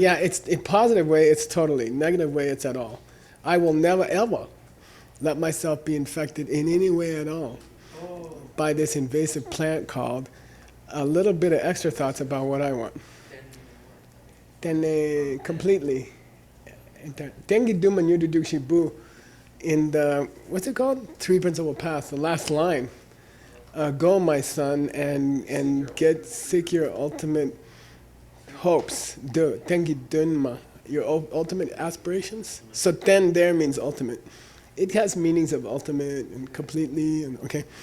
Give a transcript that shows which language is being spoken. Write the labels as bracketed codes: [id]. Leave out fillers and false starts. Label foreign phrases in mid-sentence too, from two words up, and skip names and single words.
[en] Yeah, it's in positive way, it's totally. Negative way, it's at all. I will never ever let myself be infected in any way at all Oh, by this invasive plant called a little bit of extra thoughts about what I want. Then completely. [bo] Tengi duma nyudu dukshi bu [en] in the, what's it called? Three Principal Paths, the last line. Go, my son, and seek your ultimate hopes. [bo] Do tengi dunma, [en] your ultimate aspirations. So ten there means ultimate. It has meanings of ultimate and completely, and okay.